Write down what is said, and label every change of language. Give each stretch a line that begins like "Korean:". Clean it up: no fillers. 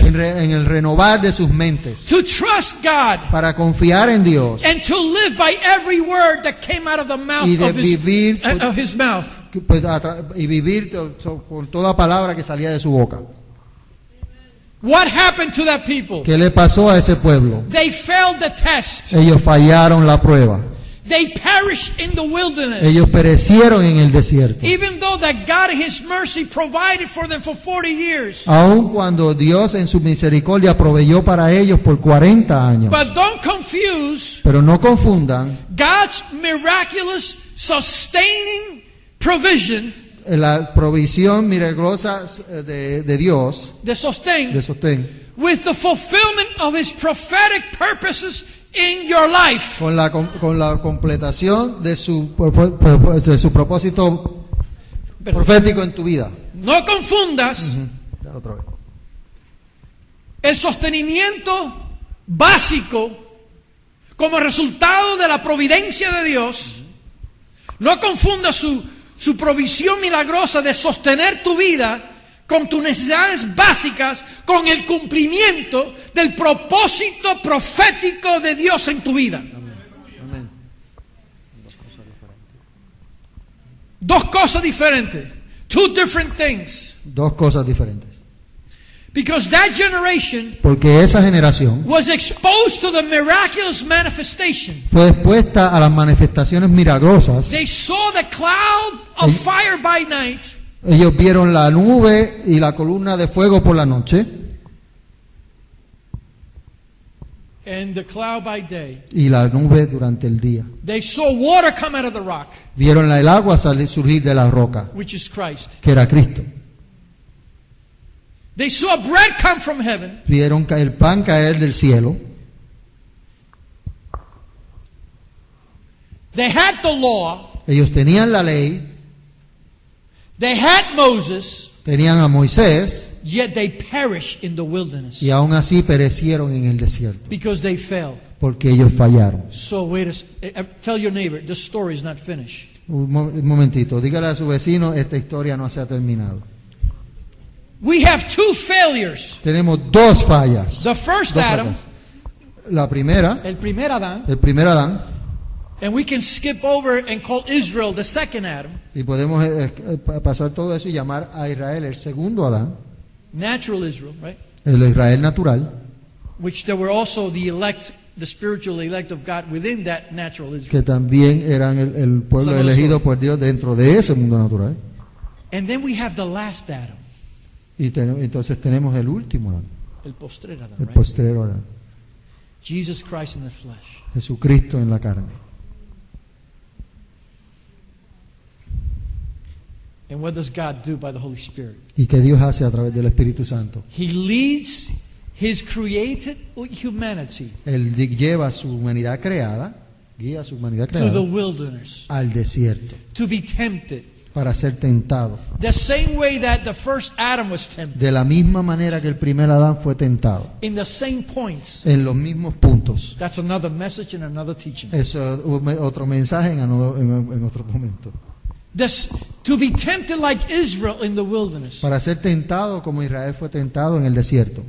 Spanish: en el renovar de sus mentes
English: to trust God
Spanish: para confiar en Dios
English: and to live by every word that came out of the mouth
Spanish: y de
English: of his,
Spanish: vivir
English: of his mouth.
Spanish: y vivir por toda palabra que salía de su boca.
English: What happened to that people?
Spanish: ¿Qué le pasó a ese pueblo?
English: They failed the test.
Spanish: Ellos fallaron la prueba.
English: They perished in the wilderness.
Spanish: Ellos perecieron en el desierto.
English: Even though that God in His mercy provided for them for 40 years.
Spanish: Aun cuando Dios en su misericordia proveyó para ellos por 40 años.
English: But don't confuse
Spanish: Pero no confundan
English: God's miraculous sustaining provision
Spanish: la provisión milagrosa de Dios,
English: de sostén
Spanish: de sostén,
English: with the fulfillment of His prophetic purposes in your life.
Spanish: con la completación de su propósito profético en tu vida. No confundas Dale otra vez. el sostenimiento básico como resultado de la providencia de Dios. No confundas su provisión milagrosa de sostener tu vida con tus necesidades básicas, con el cumplimiento del propósito profético de Dios en tu vida. Amén. Dos cosas diferentes.
English: Two different things.
Spanish: Dos cosas diferentes.
English: Because that generation
Spanish: Porque esa generación
English: was exposed to the miraculous manifestation.
Spanish: fue expuesta a las manifestaciones milagrosas.
English: They saw the cloud of fire by night
Spanish: Ellos vieron la nube y la columna de fuego por la noche
English: and the cloud by day.
Spanish: y la nube durante el día.
English: They saw water come out of the rock,
Spanish: Vieron el agua surgir de la roca,
English: which is Christ.
Spanish: que era Cristo.
English: They saw bread come from heaven.
Spanish: Vieron el pan caer del cielo.
English: They had the law.
Spanish: Ellos tenían la ley,
English: They had Moses,
Spanish: tenían a Moisés,
English: yet they perished in the wilderness
Spanish: y aún así perecieron en el desierto,
English: because they fell.
Spanish: porque ellos fallaron.
English: So tell your neighbor, the story is not finished.
Spanish: Un momentito, dígale a su vecino, esta historia no se ha terminado.
English: We have two failures.
Spanish: Tenemos dos fallas.
English: The first
Spanish: Dos
English: Adam,
Spanish: fallas. La primera, el primer Adán, el primer Adán,
English: and we can skip over and call Israel the second Adam,
Spanish: y podemos pasar todo eso y llamar a Israel el segundo Adán,
English: natural Israel, right?
Spanish: el Israel natural,
English: Which there were also the elect, the spiritual elect of God within that natural Israel.
Spanish: que también eran el pueblo Esa no es elegido solo. por Dios dentro de ese mundo natural.
English: And then we have the last Adam,
Spanish: Y entonces tenemos el último Adán, el postrer Adán, el
English: right?
Spanish: postrero Adán,
English: Jesus Christ in the flesh.
Spanish: Jesucristo en la carne.
English: And what does God do by the Holy Spirit?
Spanish: ¿Y que Dios hace a través del Espíritu Santo?
English: He leads His created humanity
Spanish: Él lleva a su humanidad creada, guía a su humanidad
English: to the
Spanish: creada
English: wilderness
Spanish: al desierto
English: to be tempted.
Spanish: para ser tentado.
English: The same way that the first Adam was tempted,
Spanish: De la misma manera que el primer Adán fue tentado,
English: in the same points.
Spanish: en los mismos puntos.
English: That's another message and another teaching.
Spanish: Eso es otro mensaje en otro momento.
English: to be tempted like Israel in the wilderness,
Spanish: para ser tentado como Israel fue tentado en el desierto,